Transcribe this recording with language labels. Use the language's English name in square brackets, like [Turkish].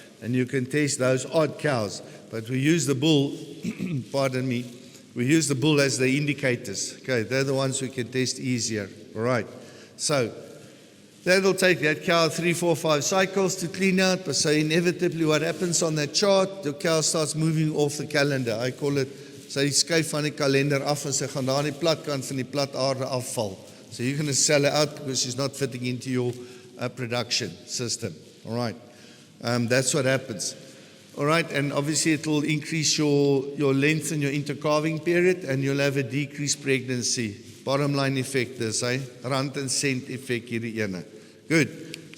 [English] And you can test those odd cows. But we use the bull, pardon me, we use the bull as the indicators. Okay, they're the ones we can test easier. All right, so that'll take that cow 3, 4, 5 cycles to clean out. But so inevitably what happens on that chart, the cow starts moving off the calendar. I call it, [Afrikaans] sy skuif van die kalender af en sy gaan daar aan die platkant van die plat aarde afval. [English] So you're going to sell her out because she's not fitting into your production system. All right, that's what happens. All right, and obviously it will increase your length and your intercalving period, and you'll have a decreased pregnancy. bottom line effect is, rand and cent effect [Afrikaans] hierdie ene. [English] Good.